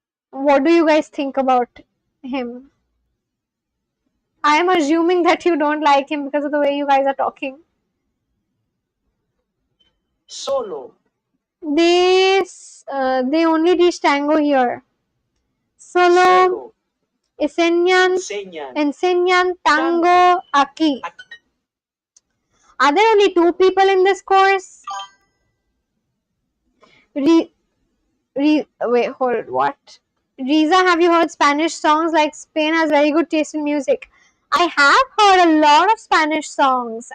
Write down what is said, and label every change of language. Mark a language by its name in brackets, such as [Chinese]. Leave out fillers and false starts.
[English] What do you guys think about him? I am assuming that you don't like him because of the way you guys are talking. [Spanish] Solo. [English] They only teach tango here. [Spanish] Solo enseñan tango aquí. [English] Are there only two people in this course? Wait, hold, what? Riza, have you heard Spanish songs? Like, Spain has very good taste in music. I have heard a lot of Spanish songs.